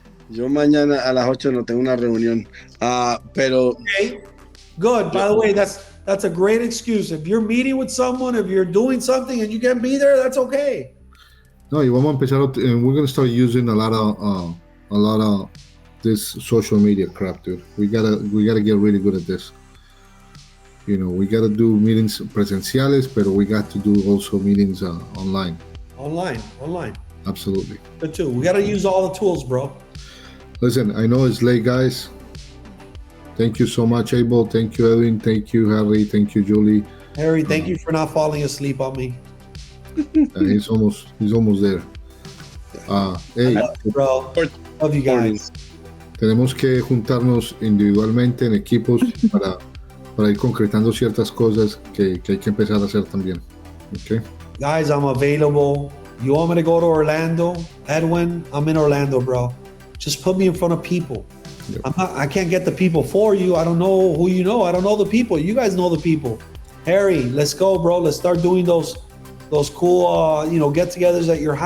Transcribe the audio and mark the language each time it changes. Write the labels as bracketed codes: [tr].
[es] Yo mañana a las 8 no tengo una reunión, pero... [en] Okay. Good. By the way, that's a great excuse. If you're meeting with someone, if you're doing something and you can't be there, that's okay. No, y vamos a empezar, and we're gonna start using a lot of this social media crap, dude. We gotta get really good at this. You know, we gotta do meetings presenciales, but we got to do also meetings online. Online. Absolutely. Good too. We gotta use all the tools, bro. Listen, I know it's late, guys. Thank you so much, Abel. Thank you, Edwin. Thank you, Harry. Thank you, Julie. Harry, thank you for not falling asleep on me. He's almost there. Hey, bro. Love you guys. [es] Tenemos que juntarnos individualmente en equipos para ir concretando ciertas cosas que hay que empezar a hacer también. [en] Okay. Guys, I'm available. You want me to go to Orlando? Edwin, I'm in Orlando, bro. Just put me in front of people. I can't get the people for you. I don't know who you know. I don't know the people. You guys know the people. Harry, let's go, bro. Let's start doing those cool, get-togethers at your house. I'm here till the end of March, man. Let's go. Let's do it.